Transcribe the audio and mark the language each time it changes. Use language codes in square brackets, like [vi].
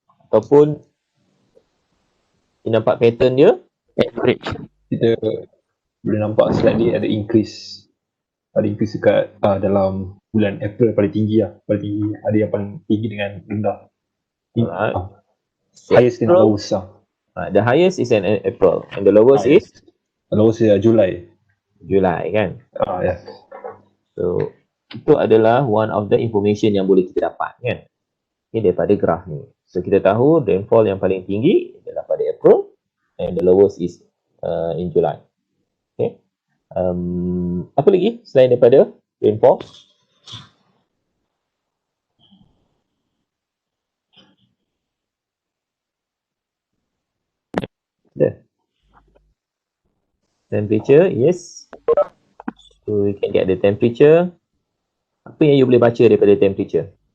[ms] Ataupun you nampak pattern dia? [en] Average. [ms] Kita boleh nampak slightly ada increase. Ada increase dekat dalam bulan April paling tinggi lah. Paling tinggi. Ada yang paling tinggi dengan rendah. [en] Alright. [ms] Highest dengan lowest lah. [en] The highest is in April and the lowest is? Lowest is July. [ms] July kan? Yeah. So, itu adalah [en] one of the information [ms] yang boleh kita dapat kan? Okay, daripada graph ni. So, kita tahu rainfall yang paling tinggi adalah pada April [en] and the lowest is in July. Okay. [ms] Apa lagi selain daripada rainfall? [en] Temperature, yes. So, we can get the temperature. [ms] Apa yang you boleh baca daripada temperature?